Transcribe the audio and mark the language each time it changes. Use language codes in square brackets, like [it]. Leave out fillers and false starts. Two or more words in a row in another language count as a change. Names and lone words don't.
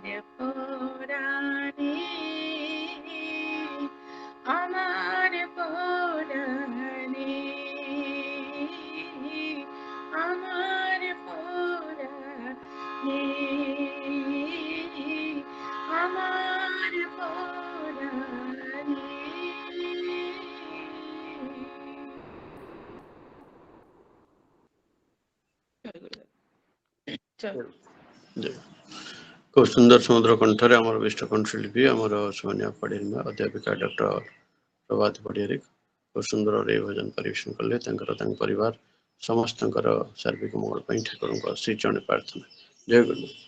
[bn] পরাণে আমার পরাণে আমার পরাণে আমার পরাণে চলো [or] ଜୟ। ଖୁବ୍ ସୁନ୍ଦର ସମୁଦ୍ର କଣ୍ଠରେ ଆମର ବିଷ୍ଟ କଣ୍ଠଶିଳ୍ପୀ ଆମର ସୋନିଆ ପଡ଼ିଆ ଅଧ୍ୟାପିକା ଡକ୍ଟର ପ୍ରଭାତ ପଡ଼ିଆରେ ଖୁବ୍ ସୁନ୍ଦରରେ ଏହି ଭଜନ ପରିବେଷଣ କଲେ। ତାଙ୍କ ପରିବାର ସମସ୍ତଙ୍କର ସାର୍ବିକ ମଙ୍ଗଳ ପାଇଁ ଠାକୁରଙ୍କ ଶ୍ରୀଚରଣ ପ୍ରାର୍ଥନା। ଜୟ ଗୁରୁ।